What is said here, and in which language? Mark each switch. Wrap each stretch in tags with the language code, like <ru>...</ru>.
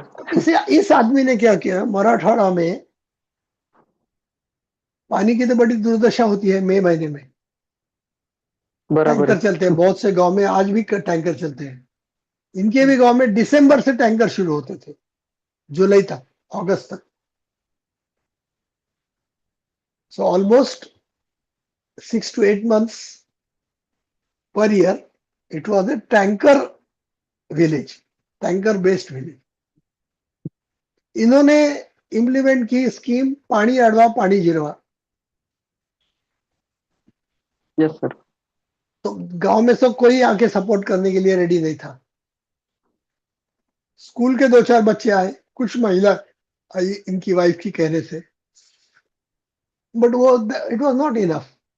<hi>अब इस आदमी ने क्या किया, मराठवाड़ा में पानी की तो बड़ी दुर्दशा होती है मई महीने में। बराबर टैंकर है, चलते हैं बहुत से गांव में, आज भी टैंकर चलते हैं। इनके भी गांव में दिसंबर से टैंकर शुरू होते थे, जुलाई तक, अगस्त तक।</hi> <en>So almost 6 to 8 months per year it was a tanker village, tanker based village.</en> <hi>इन्होंने इम्प्लीमेंट की स्कीम पानी अड़वा पानी जिरवा।</hi> <en>yes sir,</en> <hi>तो गांव में सब कोई आके सपोर्ट करने के लिए रेडी नहीं था। स्कूल के 2-4 बच्चे आए, कुछ महिला आई इनकी वाइफ की कहने से, बट वो</hi> <en>It was not enough.</en>